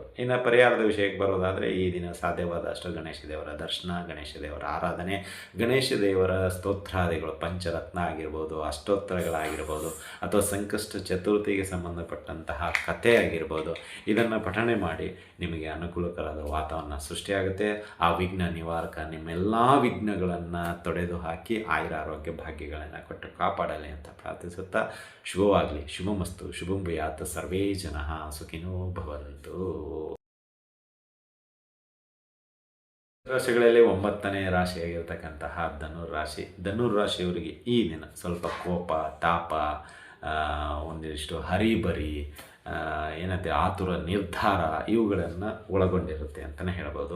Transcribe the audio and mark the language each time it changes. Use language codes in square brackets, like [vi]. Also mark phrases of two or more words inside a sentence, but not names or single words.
[kn] ಇನ್ನು ಪರಿಹಾರದ ವಿಷಯಕ್ಕೆ ಬರೋದಾದರೆ ಈ ದಿನ ಸಾಧ್ಯವಾದಷ್ಟು ಗಣೇಶ ದೇವರ ದರ್ಶನ, ಗಣೇಶ ದೇವರ ಆರಾಧನೆ, ಗಣೇಶ ದೇವರ ಸ್ತೋತ್ರಾದಿಗಳು ಪಂಚರತ್ನ ಆಗಿರ್ಬೋದು, ಅಷ್ಟೋತ್ತರಗಳಾಗಿರ್ಬೋದು ಅಥವಾ ಸಂಕಷ್ಟ ಚತುರ್ಥಿಗೆ ಸಂಬಂಧಪಟ್ಟಂತಹ ಕಥೆ ಆಗಿರ್ಬೋದು, ಇದನ್ನು ಪಠಣೆ ಮಾಡಿ ನಿಮಗೆ ಅನುಕೂಲಕರವಾದ ವಾತಾವರಣ ಸೃಷ್ಟಿಯಾಗುತ್ತೆ. ಆ ವಿಘ್ನ ನಿವಾರಕ ನಿಮ್ಮೆಲ್ಲ ವಿಘ್ನಗಳನ್ನು ತೊಡೆದು ಹಾಕಿ ಆಯುರಾರೋಗ್ಯ ಭಾಗ್ಯಗಳನ್ನು ಕೊಟ್ಟು ಕಾಪಾಡಲಿ ಅಂತ ಪ್ರಾರ್ಥಿಸುತ್ತಾ ಶುಭವಾಗಲಿ. [sa] ಶುಭಮಸ್ತು ಶುಭಂ ಭೂಯಾತ್. ಸರ್ವೇ ಜನಃ ಸುಖಿನೋ ಭವಂತು. [kn] ರಾಶಿಗಳಲ್ಲಿ 9ನೇ ರಾಶಿಯಾಗಿರ್ತಕ್ಕಂತಹ ಧನುರಾಶಿ. ಧನುರಾಶಿಯವರಿಗೆ ಈ ದಿನ ಸ್ವಲ್ಪ ಕೋಪ, ತಾಪ, ಒಂದಿಷ್ಟು ಹರಿಬರಿ, ಏನಂತೆ ಆತುರ ನಿರ್ಧಾರ ಇವುಗಳನ್ನು ಒಳಗೊಂಡಿರುತ್ತೆ ಅಂತಲೇ ಹೇಳ್ಬೋದು.